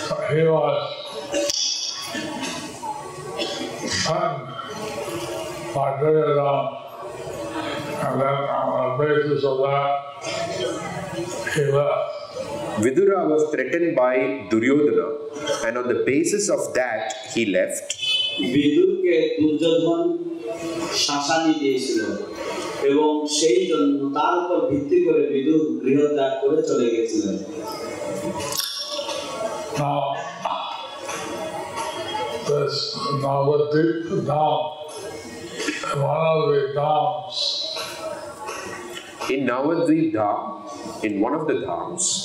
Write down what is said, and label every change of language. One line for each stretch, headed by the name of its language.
English: He was threatened by Duryodhana, and then on the basis of that, he left. Vidura was threatened by Duryodhana, and on the basis of that, he left.
Bangla: বিদুরকে Duryodhan শাসানি দিয়েছিল এবং সেই জন্য তার উপর ভিত্তি করে বিদুর গৃহত্যাগ করে চলে গেছিলেন।
English: Now, this Navadvip Dham, one of the dhams, In Navadvip Dham, in one of the dhams,